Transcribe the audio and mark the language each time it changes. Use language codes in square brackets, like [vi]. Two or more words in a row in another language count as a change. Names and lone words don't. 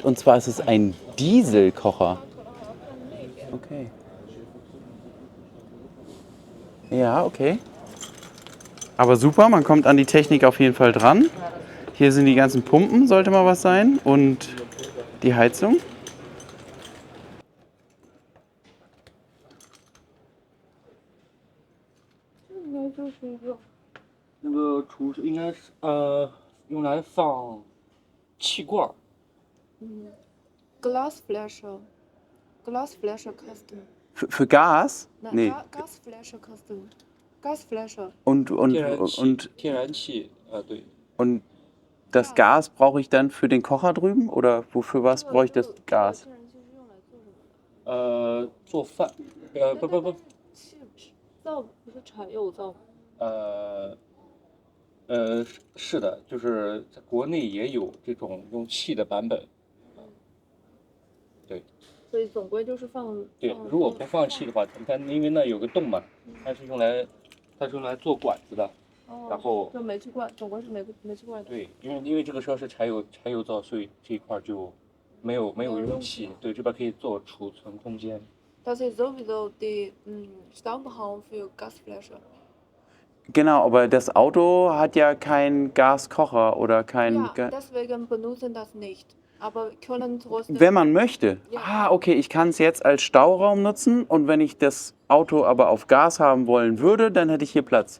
[de] Und zwar ist es ein Dieselkocher. Okay. Ja, okay. Aber super, man kommt an die Technik auf jeden Fall dran. Hier sind die ganzen Pumpen, sollte mal was sein. Und die Heizung. [zh] 应该就是一个那个储应该是用来放气罐儿。 [de] Glasflasche. Glasflasche Custom. Für Gas? Nein, Nee. Gasflasche Custom. Gasflasche. Und [zh] 天然气对。 [de] und das Gas brauche ich dann für den Kocher drüben? Oder wofür was brauche ich das Gas? [zh] 天然气是用来做什么的？做饭不气灶不是柴油灶吗？是的，就是在国内也有这种用气的版本。对所以总归就是放。对，如果不放气的话，你看因为那有个洞嘛，它是用来做管子的。然后就煤气罐，总归是煤气罐的。对，因为这个车是柴油灶，所以这一块就没有用气，对，这边可以做储存空间。 [de] Das ist sowieso die Stammbaum für Gasflasche. Genau, aber das Auto hat ja keinen Gaskocher oder keinen. Ja, deswegen benutzen das nicht. Aber können trotzdem. Wenn man möchte. Ja. Ah, okay, ich kann es jetzt als Stauraum nutzen und wenn ich das Auto aber auf Gas haben wollen würde, dann hätte ich hier Platz.